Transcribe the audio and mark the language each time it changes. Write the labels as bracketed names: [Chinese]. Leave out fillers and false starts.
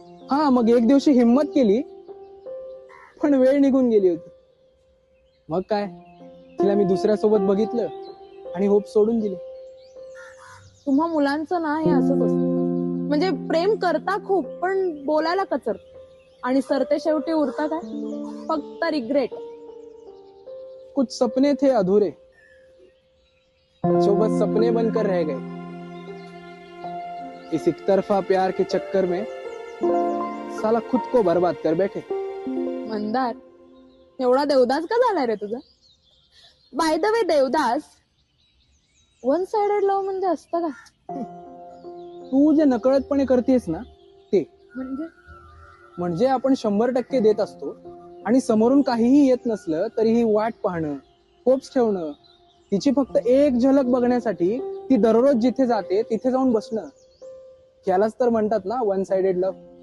[Marathi] हा, मग एक दिवशी हिम्मत केली, पण वेळ निघून गेली होती. मग काय, तिला मी दुसऱ्यासोबत बघितलं आणि होप सोडून दिली. तुम्हा मुलांचं ना हे असंच असतं. म्हणजे प्रेम करता खूप, पण बोलायला कचर. आणि सरते शेवटी उरता काय? फक्त रिग्रेट. [Hindi] कुछ सपने थे अधूरे, जो बस सपने बनकर रह गए. इस एक तरफा प्यार के चक्कर में साला खुद को बर्बाद कर बैठे. [Marathi] मंदार, एवढा देवदास का झालाय रे तुझा? [English] by the way, [Marathi] Devdas one sided love म्हणजे असतं का? तू जे नकळतपणे करतेस ना ते, म्हणजे आपण 100% देत असतो आणि समोरून काहीही येत नसलं तरीही वाट पाहणं, होप्स ठेवणं, तिची फक्त एक झलक बघण्यासाठी ती दररोज जिथे जाते तिथे जाऊन बसणं, यालाच तर म्हणतात ना वन साइडेड लव्ह.